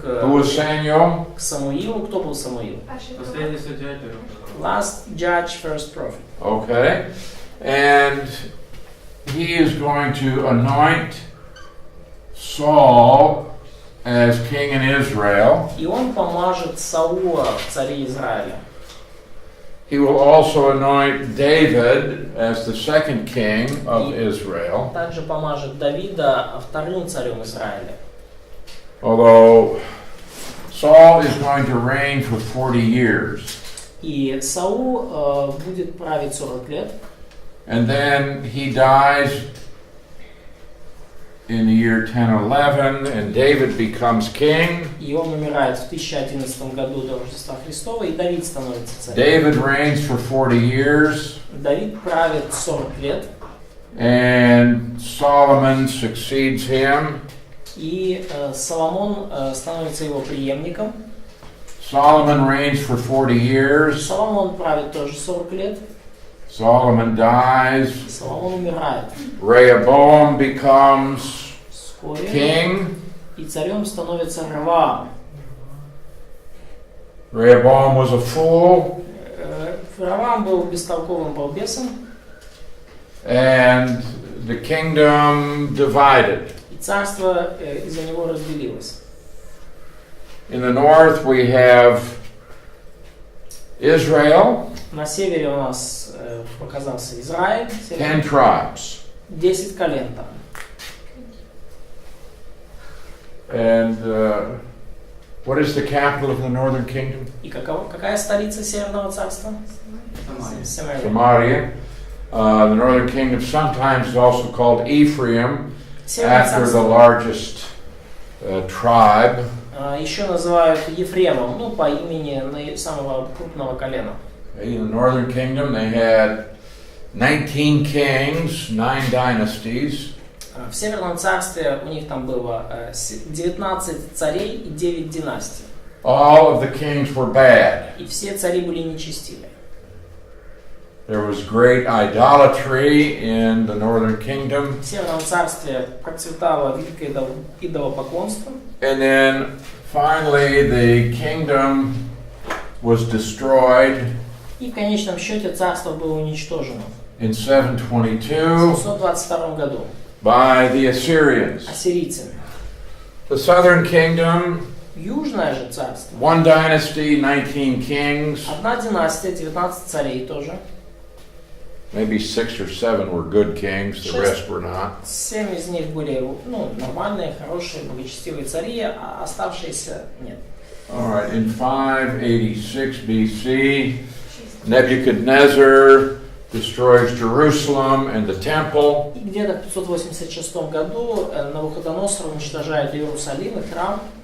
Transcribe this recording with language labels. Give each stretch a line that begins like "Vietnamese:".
English: Who was Samuel?
Russian: к Самуилу. Кто был Самуил? Последний судья,
English: Last judge, first prophet. Okay. And he is going to anoint Saul as king in Israel.
Russian: И он помажет Саула в царе Израиля.
English: He will also anoint David as the second king of Israel.
Russian: Также помажет Давида вторым царем Израиля.
English: Although Saul is going to reign for 40 years.
Russian: И Саул будет править 40 лет.
English: And then he dies in the year 1011, and David becomes king.
Russian: И он умирает в 1011 году до Рождества Христова, и Давид становится царем.
English: David reigns for 40 years.
Russian: Давид правит 40 лет.
English: And Solomon succeeds him.
Russian: И Соломон становится его преемником.
English: Solomon reigns for 40 years.
Russian: Соломон правит тоже 40 лет.
English: Solomon dies.
Russian: Соломон умирает.
English: Rehoboam becomes
Russian: Вскоре.
English: king.
Russian: И царем становится Раваам.
English: Rehoboam was a fool.
Russian: Раваам был бестолковым балбесом.
English: And the kingdom divided.
Russian: И царство из-за него разделилось.
English: In the north we have Israel.
Russian: На севере у нас показался Израиль.
English: 10 tribes.
Russian: 10 колен там.
English: And what is the capital of the northern kingdom?
Russian: И какая столица Северного царства? Самария.
English: Samaria. The northern kingdom sometimes is also called Ephraim,
Russian: Северное
English: after the
Russian: царство
English: largest tribe.
Russian: еще называют Ефремом, по имени самого крупного колена.
English: In the northern kingdom they had 19 kings, 9 dynasties.
Russian: В Северном царстве у них там было 19 царей и 9 династий.
English: All of the kings were bad.
Russian: И все цари были нечестивы.
English: There was great idolatry in the northern kingdom.
Russian: В Северном царстве процветало великое идолопоклонство.
English: And then finally the kingdom was destroyed
Russian: И в конечном счете царство было уничтожено
English: in
Russian: в
English: 722
Russian: 722 году
English: by the Assyrians.
Russian: ассирийцами.
English: The southern kingdom,
Russian: Южное же царство.
English: one dynasty, 19 kings.
Russian: Одна династия, 19 царей тоже.
English: Maybe 6 or 7 were good kings, the rest were not.
Russian: 7 из них были нормальные, хорошие, благочестивые цари, а оставшиеся нет.
English: All right, in 586 BC, Nebuchadnezzar destroys Jerusalem and the temple.
Russian: И где-то в 586 году Навуходоносор уничтожает Иерусалим и храм.